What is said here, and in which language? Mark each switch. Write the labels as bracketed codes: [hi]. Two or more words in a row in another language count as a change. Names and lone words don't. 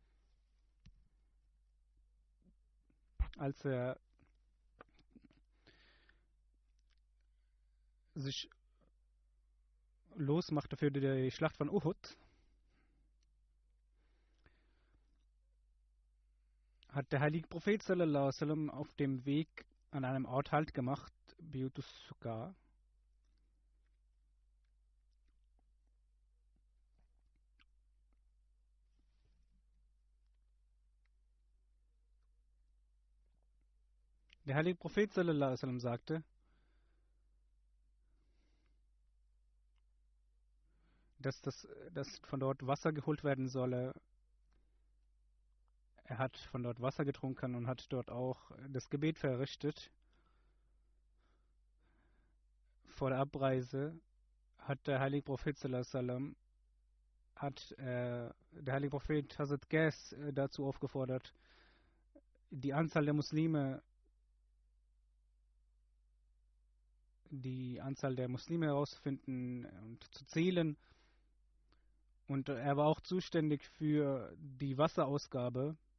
[de] Als er sich losmachte für die Schlacht von Uhud, hat der heilige Prophet [ar] صلى الله عليه وسلم [de] auf dem Weg an einem Ort Halt gemacht, Biutus Sukkah. Der heilige Prophet [ar] صلى الله عليه وسلم [de] sagte, dass von dort Wasser geholt werden solle. Er hat von dort Wasser getrunken und hat dort auch das Gebet verrichtet. Vor der Abreise hat der heilige Prophet [ar] صلى الله عليه وسلم [de] der heilige Prophet Hazrat Qais dazu aufgefordert, die Anzahl der Muslime herauszufinden und zu zählen. Und er war auch zuständig für die Wasserausgabe.